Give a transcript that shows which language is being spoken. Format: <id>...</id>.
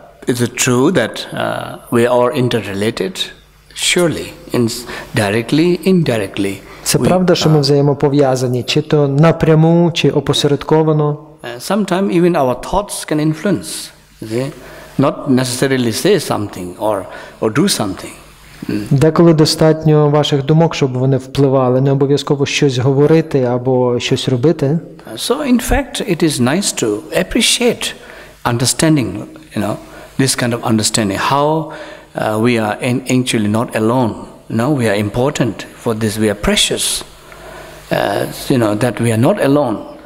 <en>It's true that we are interrelated. Surely, directly, indirectly.</en> <uk>Це правда, що ми взаємопов'язані, чи то напряму, чи опосередковано.</uk> <en>Sometimes even our thoughts can influence. See? Not necessarily say something or do something.</en> <uk>Деколи достатньо ваших думок, щоб вони впливали, не обов'язково щось говорити або щось робити.</uk> <en>So in fact, it is nice to appreciate understanding, this kind of understanding, how we are actually not alone. We are important for this. We are precious. That we are not alone.</en>